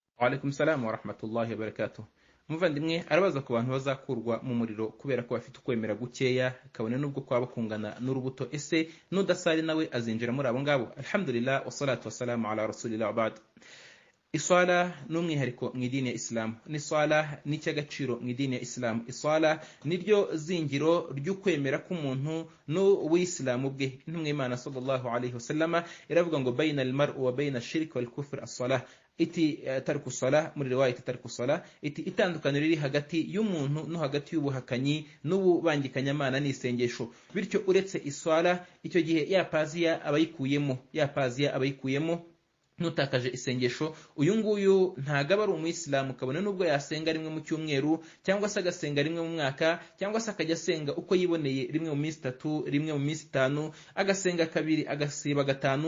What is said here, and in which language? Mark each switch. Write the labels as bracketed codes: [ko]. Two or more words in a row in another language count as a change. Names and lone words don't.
[ar] وعليكم السلام ورحمة الله وبركاته. [rw] Umuvandimwe arabaza ku bantu bazakurwa mu muriro kubera ko bafite ukwemera gukeya, kabone nubwo kwaba kungana n'urubuto. Ese n'udasari nawe azinjira muri abo ngabo? [ar] الحمد لله والصلاة والسلام على رسول الله وبعد. [rw] Iswala ni umwihariko mu idini ya Islam. Ni swala ni cy'agaciro mu idini ya Islam. Iswala niryo zingiro ry'ukwemera k'umuntu n'uwisilamu bwe. Intumwa y'Imana [ar] صلى الله عليه وسلم [rw] iravuga ngo [ar] بين المرء وبين الشرك والكفر الصلاة. [rw] Iti [ar] ترك الصلاة, [rw] muri riwayat [ar] ترك الصلاة, [rw] iti itandukaniro riri hagati y'umuntu no hagati y'ubuhakanyi n'ububangikanyamana n'isengesho. Bityo uretse iswala, icyo gihe yapaziya abayikuyemo nutakaje isengesho, uyu nguyu ntagaba ari umuyisilamu, kabone nubwo yasenga rimwe mu cyumweru cyangwa se agasenga rimwe mu mwaka cyangwa se akajya asenga uko yiboneye, rimwe mu minsi 3, rimwe mu minsi 5, agasenga 2, agasiba 5.